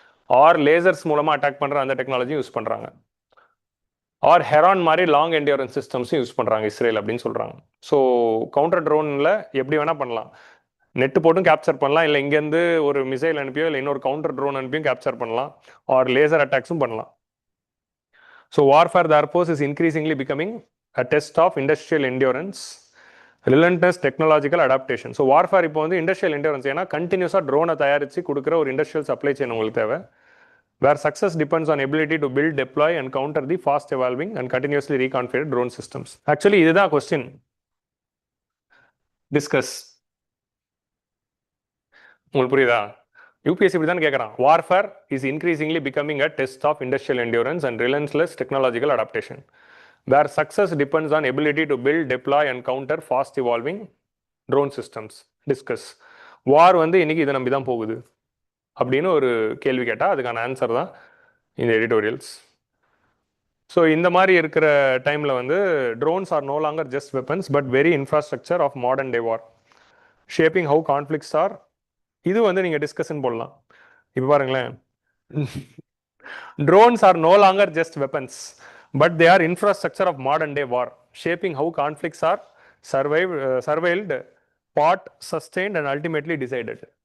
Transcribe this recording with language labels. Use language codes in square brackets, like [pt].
[ta] R lasers மூலமாக attack பண்ணுற அந்த டெக்னாலஜி யூஸ் பண்ணுறாங்க. ஆர் ஹெரான் மாதிரி லாங் என்டியூரன்ஸ் சிஸ்டம்ஸும் யூஸ் பண்ணுறாங்க இஸ்ரேல் அப்படின்னு சொல்கிறாங்க. ஸோ கவுண்டர் ட்ரோனில் எப்படி வேணால் பண்ணலாம். நெட்டு போட்டும் கேப்சர் பண்ணலாம், இல்லை இங்கேருந்து ஒரு மிசைல் அனுப்பியோ இல்லை இன்னொரு கவுண்டர் ட்ரோன் அனுப்பியும் கேப்சர் பண்ணலாம். ஆர் லேசர் அட்டாக்ஸும் பண்ணலாம். [en] So warfare therefore is increasingly becoming a test of industrial endurance, relentless technological adaptation. [ta] So warfare இப்போ வந்து இண்டஸ்ட்ரியல் என்டியூரன்ஸ், ஏன்னா கண்டினியூஸாக ட்ரோனை தயாரித்து கொடுக்குற ஒரு இண்டஸ்ட்ரியல் சப்ளை செயின் உங்களுக்கு தேவை. [en] Where success depends on ability to build, deploy and counter the fast evolving and continuously reconfigure drone systems. [ta] Actually இதுதான் கொஸ்டின். [en] Discuss. [ta] உங்களுக்கு புரியுதா? யூபிஎஸ்சி இப்படி தான் கேட்குறான். [en] Warfare is increasingly becoming a test of industrial endurance and relentless technological adaptation, where success depends on ability to build, deploy and counter fast evolving drone systems. Discuss. [ta] வார் வந்து இன்னைக்கு இதை நம்பி தான் போகுது அப்படின்னு ஒரு கேள்வி கேட்டால் அதுக்கான ஆன்சர் தான் இந்த எடிட்டோரியல்ஸ். ஸோ இந்த மாதிரி இருக்கிற டைமில் வந்து [en] Drones are no longer just weapons but very infrastructure of modern day war, shaping how conflicts are. [ta] இது வந்து நீங்கள் டிஸ்கஷன் போடலாம். இப்போ பாருங்களேன், [en] drones are no longer just weapons, but they are infrastructure of modern day war, shaping how conflicts are surveilled, fought, sustained and ultimately decided.